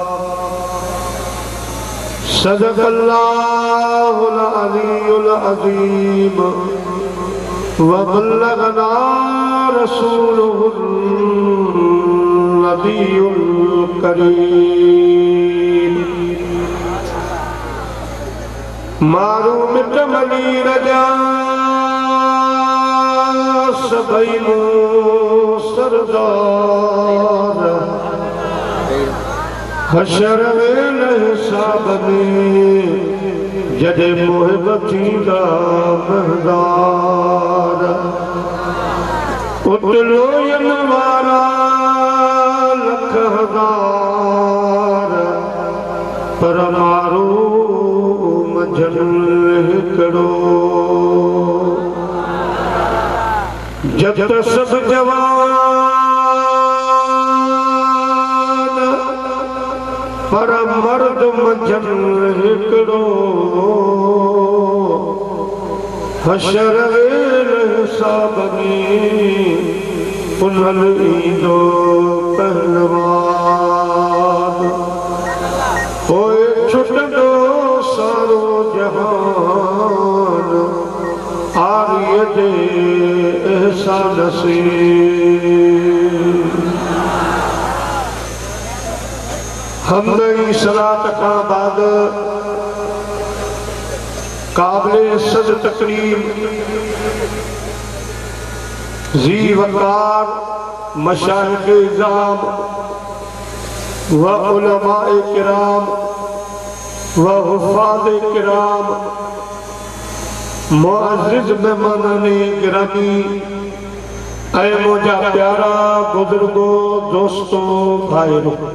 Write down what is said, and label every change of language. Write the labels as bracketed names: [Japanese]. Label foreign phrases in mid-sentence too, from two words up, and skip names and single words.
[Arabic] صدق الله العلي العظيم وبلغنا رسوله النبي الكريم. [Sindhi] मारू मिट मनी रजा सबैनो सरदार हशर वेल हिसाब में जडे मोहब्बती का महदार उतलो यनवारा लख हजार पर मारो मझल हिकड़ो जब तक सब जवान पर मर्द मझल हिकड़ो हशर वेल हिसाब में उन्हल ईंदो पहलवान। ओए छुटंदो सारो जहान आरिय दे एहसान से। [Urdu] حمد صلات کا بعد قابل صد تکریم ذی وقار مشائخ عظام و علمائے کرام و حفاظ کرام معزز مہمانان گرامی [Sindhi] ऐ मुझा प्यारा [Urdu] بزرگو دوستوں بھائیوں,